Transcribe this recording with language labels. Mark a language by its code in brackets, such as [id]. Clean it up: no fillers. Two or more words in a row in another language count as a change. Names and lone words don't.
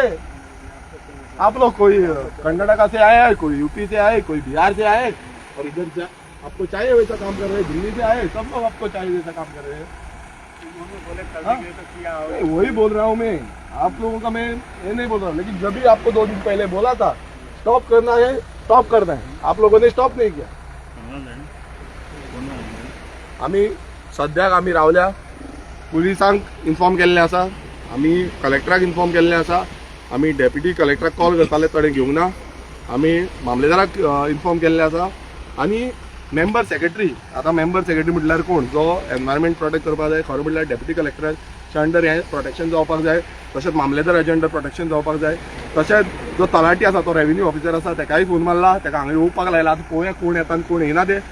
[hi] आप लोग कोई कर्नाटका से आए हैं, कोई यूपी से आए, कोई बिहार से आए, और इधर से आपको चाहिए वैसा काम कर रहे हैं, दिल्ली से आए, सब लोग आपको चाहिए वैसा काम कर रहे हैं। हाँ? वही बोल रहा हूँ मैं, आप लोगों का मैं ये नहीं बोल रहा हूँ, लेकिन जब भी आपको 2 दिन पहले बोला था स्टॉप करना है, स्टॉप करना है, आप लोगों ने स्टॉप नहीं किया। [kok] आम्ही सद्याक आम्ही रावल्या, पुलिसांक इन्फॉर्म केल्लें आसा, आम्ही कलेक्टराक इन्फॉर्म केल्लें आसा, आम्ही डेप्युटी कलेक्टराक कॉल करताले ताणें घेवंक ना, आम्ही मामलेदाराक इन्फॉर्म केल्लें आसा, आनी [en] member secretary, [kok] आता [en] member secretary [kok] म्हटल्यार कोण, जो [en] environment protect [kok] करपाक जाय, खरो म्हटल्यार डेप्युटी कलेक्टराच्या अंडर हें प्रोटेक्शन जावपाक जाय, तशेंच मामलेदाराच्या अंडर प्रोटेक्शन जावपाक जाय, तशेंच जो तलाटी आसा तो [en] revenue officer [kok] आसा तेकाय फोन मारला, तेका हांगा येवपाक लायला, आतां पळोवया कोण येता आनी कोण येना ते।